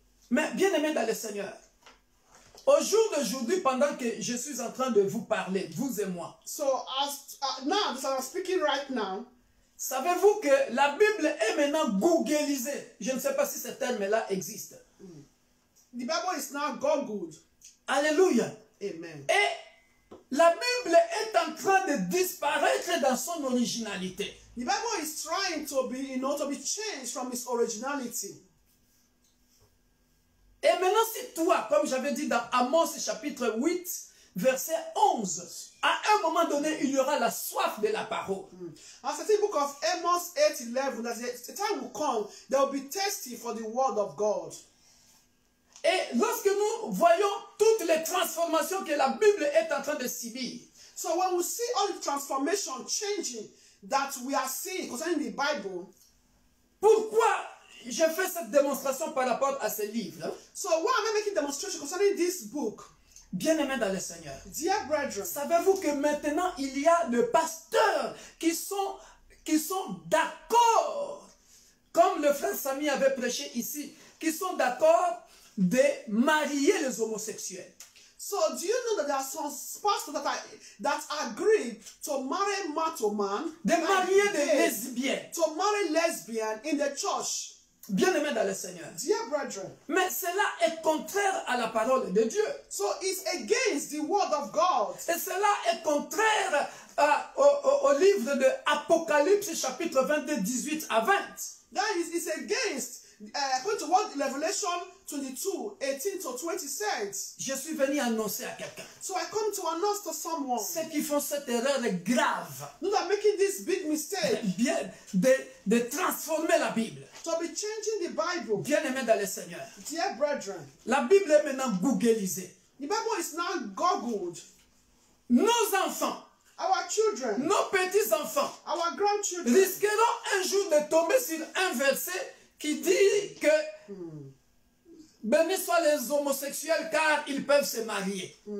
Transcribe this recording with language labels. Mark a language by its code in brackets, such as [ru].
[fr] Mais bien aimé dans le Seigneur, au jour d'aujourd'hui, pendant que je suis en train de vous parler, vous et moi, [en] So now, as I'm speaking right now, [fr] savez-vous que la Bible est maintenant googlisée? Je ne sais pas si ce terme-là existe. [en] the Bible is now Googled. Alléluia. Amen. [fr] Et la Bible est en train de disparaître dans son originalité. [en] The Bible is trying to be, to be changed from its originality. [fr] Et maintenant, si toi, comme j'avais dit dans Amos chapitre 8, verset 11, à un moment donné, il y aura la soif de la parole. [en] As I say, book of Amos 8:11, that the time will come, they will be thirsty for the word of God. [fr] Et lorsque nous voyons toutes les transformations que la Bible est en train de subir, [en] So when we see all the transformation changing that we are seeing concerning the Bible, [fr] pourquoi je fais cette démonstration par rapport à ce livre? [en] so why am I making demonstration concerning this book? [fr] Bien-aimés dans le Seigneur, [en] Dear brethren, [fr] savez-vous que maintenant il y a des pasteurs qui sont d'accord, comme le frère Samy avait prêché ici, qui sont d'accord de marier les homosexuels. [en] so do you know that there are some pastors that agree to marry man to man, [fr] De marier des lesbiennes. [en] to marry lesbian in the church? [fr] Bien-aimés dans le Seigneur. [en] Dear brethren, [fr] Mais cela est contraire à la parole de Dieu. [en] so it's against the word of God. [fr] Et cela est contraire au livre de Apocalypse chapitre 22, 18 à 20. [en] That is, it's against, according to what Revelation 22, 18 to 20 says. [fr] Je suis venu annoncer à quelqu'un. [en] So I come to announce to someone, [fr] Ceux qui font cette erreur grave, [en] those that are making this big mistake, [fr] bien, de transformer la Bible. [en] to be changing the Bible. [fr] Bien-aimés dans le Seigneur. [en] Dear brethren, [fr] La Bible est maintenant googlisée. [en] the Bible is now Googled. [fr] Nos enfants, [en] Our children, [fr] nos petits-enfants [en] our grandchildren, [fr] risqueront un jour de tomber sur un verset qui dit que bénis soient les homosexuels car ils peuvent se marier.